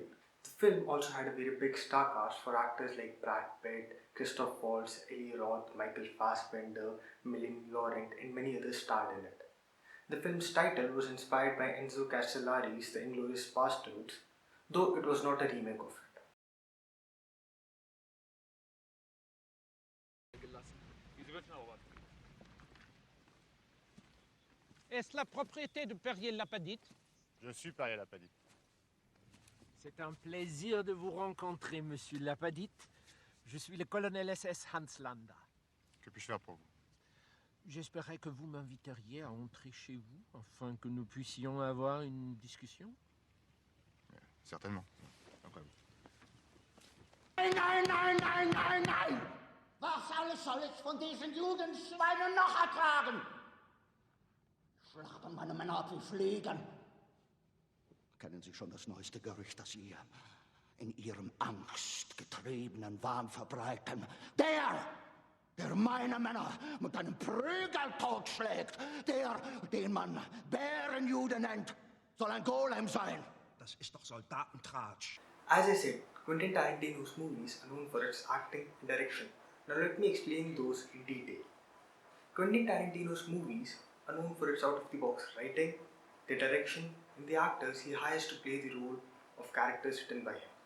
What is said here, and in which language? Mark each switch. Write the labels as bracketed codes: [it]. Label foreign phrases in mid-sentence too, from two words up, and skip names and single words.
[en] The film also had a very big star cast for actors like Brad Pitt, Christoph Waltz, Eli Roth, Michael Fassbender, Millie Laurent, and many others starred in it. The film's title was inspired by Enzo Castellari's The Inglorious Basterds, though it was not a remake of it. [fr] Est-ce la propriété de Perrier-Lapadite? Je suis Perrier-Lapadite. C'est un plaisir de vous rencontrer, monsieur Lapadite. Je suis le colonel SS Hans Landa. Que puis-je faire pour vous? J'espérais que vous m'inviteriez à entrer chez vous afin que nous puissions avoir une discussion. Certainement. Après vous. [de] Nein! Was alles soll ich von diesen Jugendschweinen noch ertragen? Schlachten meine Männer ab wie Fliegen. Kennen Sie schon das neueste Gerücht, das Sie in Ihrem angstgetriebenen Wahn verbreiten? Der meine Männer mit einem Prügel totschlägt, den man Bärenjude nennt, soll ein Golem sein. Das ist doch Soldatentratsch. [en] As I said, Quentin Tarantino's movies are known for its acting and direction. Now let me explain those in detail. Quentin Tarantino's movies are known for its out-of-the-box writing, the direction, and the actors he hires to play the role of characters written by him.